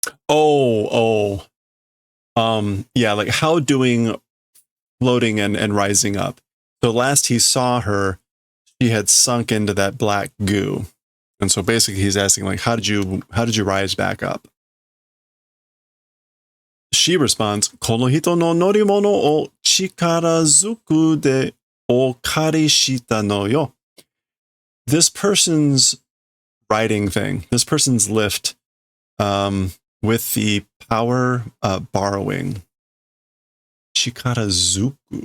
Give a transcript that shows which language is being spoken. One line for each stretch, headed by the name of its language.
English: Yeah, like how doing floating and rising up. So last he saw her, she had sunk into that black goo. And so basically he's asking like, how did you rise back up? She responds,
Japanese: この人の乗り物を力ずくでお借りしたのよ.
English: This person's riding thing, this person's lift, with the power borrowing.
Japanese: Chikarazuku.